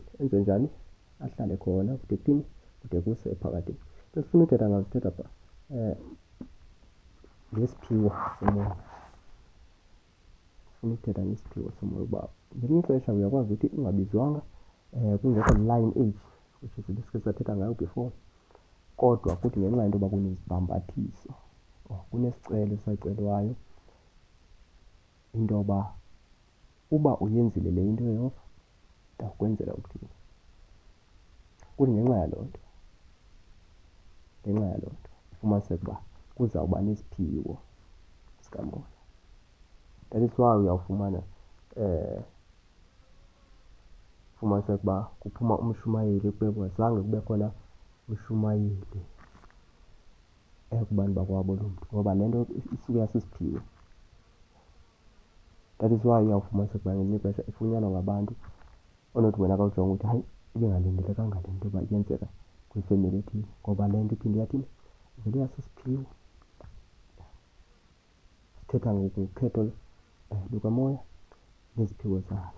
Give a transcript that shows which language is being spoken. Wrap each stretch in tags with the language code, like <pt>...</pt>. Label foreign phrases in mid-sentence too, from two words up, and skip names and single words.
<xh>Enze njani? Ahlale khona kude kuthini? Kude kuse ephakadeni. Sifuna uthetha ngazo, sithetha pha ngesiphiwo somoya. Sifuna uthetha ngesiphiwo somoya uba ngelinye ixesha uyakwazi uthi ungabizwanga kungekho</xh> <en>line age, which is</en> <xh>besikhe sathetha ngayo before, kodwa kuthi ngenxa yento yoba kunesibhambathiso or kunesicelo esacelwayo into yoba uba uyenzile le into uYehova ndawukwenzela ukuthini. Kuthi ngenxa yaloo nto, ufumaniseke uba kuzawuba nesiphiwo sikamoya.</xh> <en>That is why</en> <xh>uyawufumana ufumaniseke uba kuphuma umshumayeli kube zange kube khona umshumayeli kubantu bakwabo loo mntu, ngoba le nto isuke yasisiphiwo.</xh> <en>That is why</en> <xh>uyawufumaniseka uba ngelinye ixesha ifunyanwa ngabantu onothi wena kawujonga ukuthi hayi ibingalindelekanga le nto yoba iyenzeka kwifemeli ethile, ngoba le nto iphinde yathini? Ivele yasisiphiwo. Sithetha ngokhetho lukamoya neziphiwo zalo.</xh>